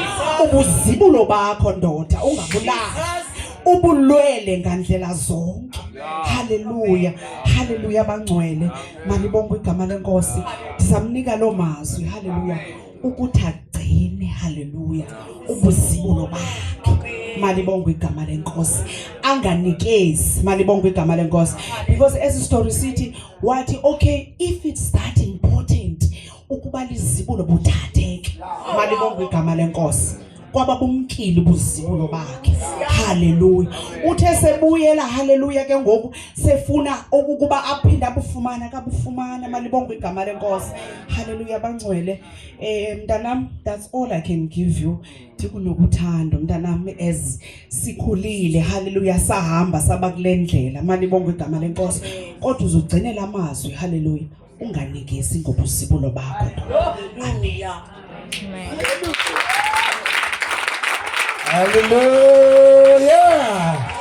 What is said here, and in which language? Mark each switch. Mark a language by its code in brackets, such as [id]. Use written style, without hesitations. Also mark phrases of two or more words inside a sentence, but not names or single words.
[xh] Ubuzibulo bakho ndoda ungabulahli ubulwele ngandlela zonke hallelujah hallelujah bangcwele malibonga igama lenkosi ndizamnika lo mazwi hallelujah ukuthi agcine hallelujah ubuzibulo bakhe malibonga igama lenkosi anganikezi malibonga igama lenkosi [en] because as story city [xh] wathi [en] okay if it's that important [xh] ukuba lizibulo buthatheke malibonga igama lenkosi kwababumkile ubuzibulo bakhe hallelujah. Uthe sebuyela hallelujah ke ngoku sefuna ukuba aphinde abufumana kabufumana malibonga igama lenkosi hallelujah bangcwele. Mntanami [en] that's all I can give you [xh] ndikunokuthanda mntanami as sikhulile hallelujah sahamba saba kulendlela malibonga igama lenkosi kodwa uzogcinela amazwi hallelujah unganikezi ngobuzibulo bakho amen. Hallelujah!